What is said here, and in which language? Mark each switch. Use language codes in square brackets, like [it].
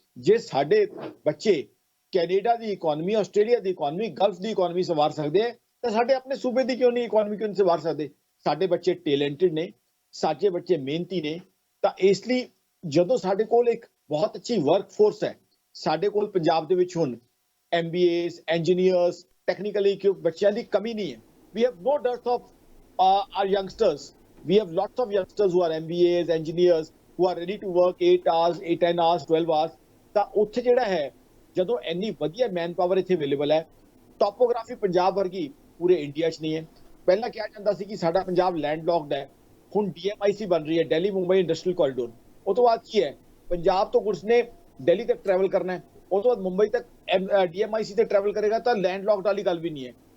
[pa] ਜੇ ਸਾਡੇ ਬੱਚੇ ਕੈਨੇਡਾ ਦੀ ਇਕਨੋਮੀ, ਆਸਟ੍ਰੇਲੀਆ ਦੀ ਇਕਨੋਮੀ, ਗਲਫ ਦੀ ਇਕਨੋਮੀ ਸੰਵਾਰ ਸਕਦੇ ਹੈ, ਤਾਂ ਸਾਡੇ ਆਪਣੇ ਸੂਬੇ ਦੀ ਕਿਉਂ ਨਹੀਂ ਇਕਨੋਮੀ ਕਿਉਂ ਨਹੀਂ ਸੰਵਾਰ ਸਕਦੇ? ਸਾਡੇ ਬੱਚੇ ਟੈਲੈਂਟਡ ਨੇ, ਸਾਡੇ ਬੱਚੇ ਮਿਹਨਤੀ ਨੇ। ਤਾਂ ਇਸ ਲਈ ਜਦੋਂ ਸਾਡੇ ਕੋਲ ਇੱਕ ਬਹੁਤ ਅੱਛੀ ਵਰਕ ਫੋਰਸ ਹੈ, ਸਾਡੇ ਕੋਲ ਪੰਜਾਬ ਦੇ ਵਿੱਚ ਹੁਣ MBAs, ਇੰਜੀਨੀਅਰਸ, ਟੈਕਨੀਕਲੀ ਇਕਵਿਪਡ ਬੱਚਿਆਂ ਦੀ ਕਮੀ ਨਹੀਂ ਹੈ। [en] We have no dearth of our youngsters. We have lots of youngsters who are MBAs, engineers, who are ready to work 8 hours, 10 hours, 12 hours. [pa] ਤਾਂ ਉੱਥੇ ਜਿਹੜਾ ਹੈ ਜਦੋਂ ਇੰਨੀ ਵਧੀਆ ਮੈਨ ਪਾਵਰ ਇੱਥੇ ਅਵੇਲੇਬਲ ਹੈ, ਟੋਪੋਗ੍ਰਾਫੀ ਪੰਜਾਬ ਵਰਗੀ ਪੂਰੇ ਇੰਡੀਆ 'ਚ ਨਹੀਂ ਹੈ। ਪਹਿਲਾਂ ਕਿਹਾ ਜਾਂਦਾ ਸੀ ਕਿ ਸਾਡਾ ਪੰਜਾਬ ਲੈਂਡ ਲੌਕਡ ਹੈ, ਹੁਣ DMIC ਬਣ ਰਹੀ ਹੈ, ਦਿੱਲੀ ਮੁੰਬਈ ਇੰਡਸਟਰੀਅਲ ਕੋਰੀਡੋਰ। ਉਹ ਤੋਂ ਬਾਅਦ ਕੀ ਹੈ, ਪੰਜਾਬ ਤੋਂ ਗੁਰਸ ਨੇ ਦਿੱਲੀ ਤੱਕ ਟਰੈਵਲ ਕਰਨਾ ਹੈ, ਉਹ ਤੋਂ ਬਾਅਦ ਮੁੰਬਈ ਤੱਕ DMIC ਤੇ ਟਰੈਵਲ ਕਰੇਗਾ, ਤਾਂ ਲੈਂਡ ਲੌਕਡ ਵਾਲੀ ਗੱਲ ਵੀ ਨਹੀਂ ਹੈ।